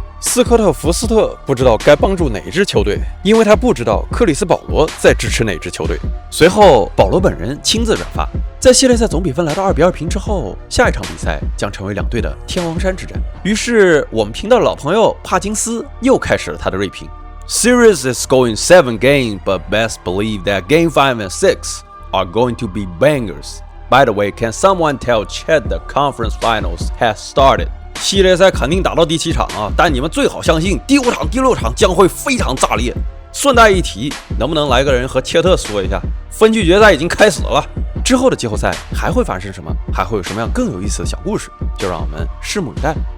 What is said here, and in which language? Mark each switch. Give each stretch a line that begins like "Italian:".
Chinese: 斯科特·福斯特不知道该帮助哪支球队，因为他不知道克里斯·保罗在支持哪支球队。随后，保罗本人亲自转发。在系列赛总比分来到2-2平之后，下一场比赛将成为两队的天王山之战。于是，我们频道的老朋友帕金斯又开始了他的锐评。
English: Series is going 7 games, but best believe that Game 5 and 6 are going to be bangers. By the way, can someone tell Chet the conference finals has started?
Chinese: 系列赛肯定打到第7场啊，但你们最好相信第5场、第6场将会非常炸裂。顺带一提，能不能来个人和切特说一下，分区决赛已经开始了，之后的季后赛还会发生什么？还会有什么样更有意思的小故事？就让我们拭目以待。